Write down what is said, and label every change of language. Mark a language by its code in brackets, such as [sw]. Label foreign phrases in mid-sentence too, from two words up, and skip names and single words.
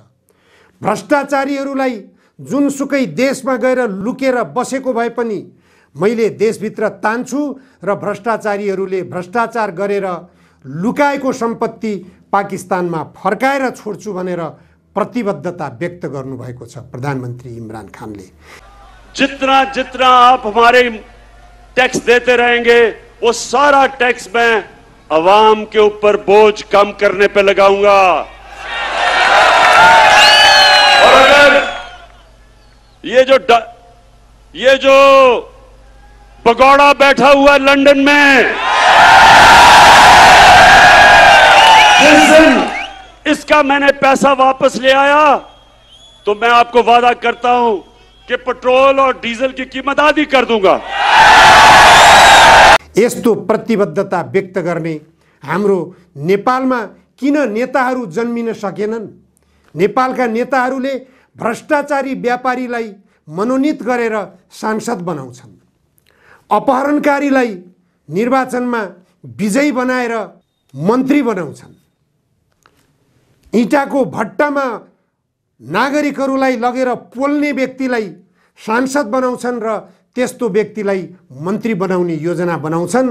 [ne] भ्रष्टाचारीहरूलाई जुनसुकै देशमा गएर लुकेर बसेको भए पनि मैले देशभित्र तान्छु र भ्रष्टाचारीहरूले भ्रष्टाचार गरेर लुकाएको सम्पत्ति पाकिस्तानमा फर्काएर छोड्छु भनेर प्रतिबद्धता व्यक्त गर्नुभएको छ प्रधानमन्त्री इमरान खानले। [ur] جتنا جتنا آپ ہمارے ٹیکس دیتے رہیں گے وہ سارا ٹیکس میں عوام کے اوپر بوجھ کم کرنے پہ لگاؤں گا. اور اگر یہ جو بھگوڑا بیٹھا ہوا ہے لندن میں، جس دن اس کا میں نے پیسہ واپس لے آیا تو میں آپ کو وعدہ کرتا ہوں کہ پیٹرول اور ڈیزل کی قیمت آدھی کر دوں گا. [ne] यस्तो प्रतिबद्धता व्यक्त गर्ने हाम्रो नेपालमा किन नेताहरू जन्मिन सकेनन्? नेपालका नेताहरूले भ्रष्टाचारी व्यापारीलाई मनोनित गरेर सांसद बनाउँछन्, अपहरणकारीलाई निर्वाचनमा विजयी बनाएर मन्त्री बनाउँछन्, इँटाको भट्टामा नागरिकहरूलाई लगेर पोल्ने व्यक्तिलाई सांसद बनाउँछन् र त्यस्तो व्यक्तिलाई मन्त्री बनाउने योजना बनाउँछन्।